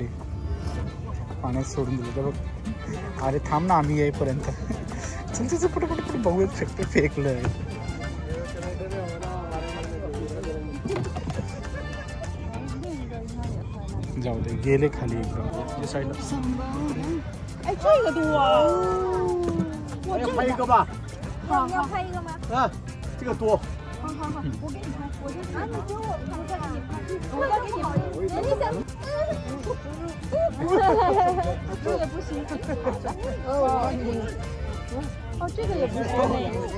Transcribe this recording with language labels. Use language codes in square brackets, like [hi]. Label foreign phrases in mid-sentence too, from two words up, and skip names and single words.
[mr] पाण्यात सोडून दिलं तर बघ. अरे थांब ना आम्ही येईपर्यंत. चल तिचं पटपट बघू शकतो. फेकलं आहे. जाऊ दे गेले खाली एकदम साईडला. [zh] 哎，这个多，我这拍一个吧。好，你要拍一个吗？啊，这个多。好好好，我给你拍，我就啊，你给我，我再给你拍，我再给你拍。你想，这也不行。哦，这个也不行。